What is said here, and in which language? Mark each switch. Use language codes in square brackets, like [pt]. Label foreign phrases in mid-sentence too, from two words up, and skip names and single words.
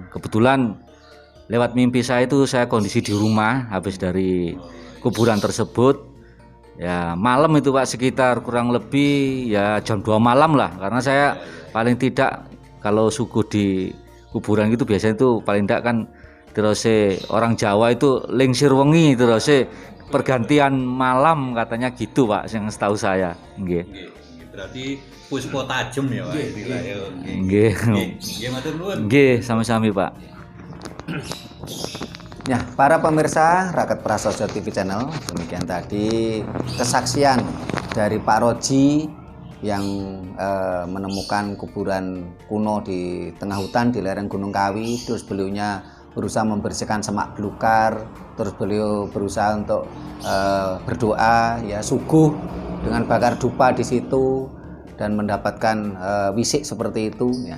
[id] Kebetulan lewat mimpi saya itu saya kondisi di rumah habis dari kuburan tersebut. Ya malam itu Pak, sekitar kurang lebih ya jam 2 malam lah. Karena saya paling tidak kalau suku di kuburan itu biasanya itu paling tidak kan terus orang Jawa itu [jv] lingsir wengi [id] terus pergantian malam katanya gitu Pak, yang setahu saya. Nggih. Berarti [jv] puspo tajem [id] ya Pak. Nggih. [jv] Nggih matur nuwun. Nggih, sami-sami Pak. [id] Ya, para pemirsa Raket Prasojo TV Channel, demikian tadi kesaksian dari Pak Roji yang menemukan kuburan kuno di tengah hutan di lereng Gunung Kawi. Terus beliaunya berusaha membersihkan semak belukar, terus beliau berusaha untuk berdoa, ya suguh dengan bakar dupa di situ dan mendapatkan wisik seperti itu, ya.